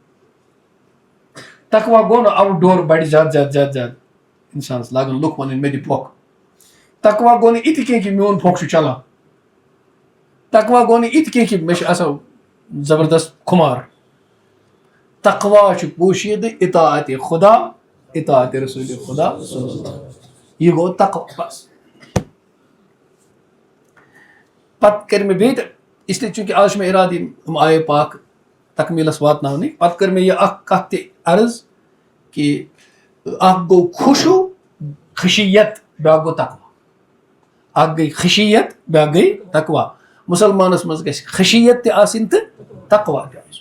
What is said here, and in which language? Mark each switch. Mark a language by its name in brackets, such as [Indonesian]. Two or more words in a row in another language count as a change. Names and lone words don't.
[Kashmiri] تقوا گوٚو نہٕ آوُٹ ڈور بَڑِ زیادٕ اِنسانَس لاگَن لُکھ وَنٕنۍ مےٚ دِ پھۄکھ. تقوا گوٚو نہٕ یِتہِ کینٛہہ کہِ میون پھۄکھ چھُ چلان. تقوا گوٚو نہٕ یِتہِ کینٛہہ کہِ مےٚ چھُ آسان زبردست خُمار. تقوا چھُ پوشیدٕ اطاعت خدا, اطاعت رسول خدا, یہِ گوٚو تقوا بس. پتہٕ کٔرۍ مےٚ بیٚیہِ تہِ, [Urdu] اس لیے چوٗنٛکہِ [Kashmiri] آز چھُ مےٚ اِرادٕ یِم آیے پاک تکمیٖلس واتناونٕکۍ. پتہٕ کٔر مےٚ یہِ اکھ کتھ تہِ عرض کہِ اکھ گوٚو خوشوٗ خشیت, بیٛاکھ گوٚو تقوا. اکھ گٔے خشیت, بیٛاکھ گٔے تقوا. مُسلمانس منٛز گژھِ خشیت تہِ آسٕنۍ تہٕ تقوا تہِ آسُن.